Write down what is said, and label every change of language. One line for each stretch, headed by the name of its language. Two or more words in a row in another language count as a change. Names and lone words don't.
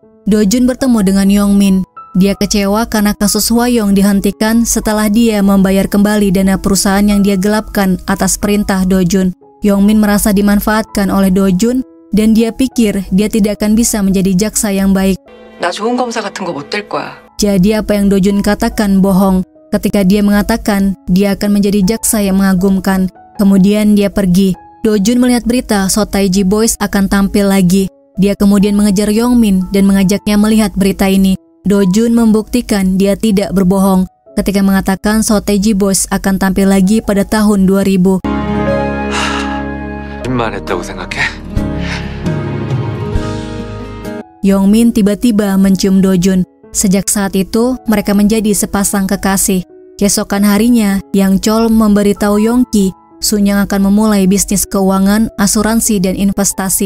Indonesian: Do-jun bertemu dengan Yong-min. Dia kecewa karena kasus Hwa-young dihentikan setelah dia membayar kembali dana perusahaan yang dia gelapkan atas perintah Do-jun. Yong-min merasa dimanfaatkan oleh Do-jun dan dia pikir dia tidak akan bisa menjadi jaksa yang baik.
Korean: 나 좋은 검사 같은 거 못 될 거야.
Indonesian: Jadi apa yang Do-jun katakan bohong. ketika dia mengatakan dia akan menjadi jaksa yang mengagumkan. Kemudian dia pergi. Do-jun melihat berita So Taiji Boys akan tampil lagi. Dia kemudian mengejar Yong-min dan mengajaknya melihat berita ini. Do-jun membuktikan dia tidak berbohong ketika mengatakan So Taiji Boys akan tampil lagi pada tahun 2000.
Korean: 거짓말했다고 생각해?
Indonesian: Yong-min tiba-tiba mencium Do-jun. Sejak saat itu, mereka menjadi sepasang kekasih. Keesokan harinya, Yang Chol memberitahu Yong-ki, Sun-yang akan memulai bisnis keuangan, asuransi, dan investasi.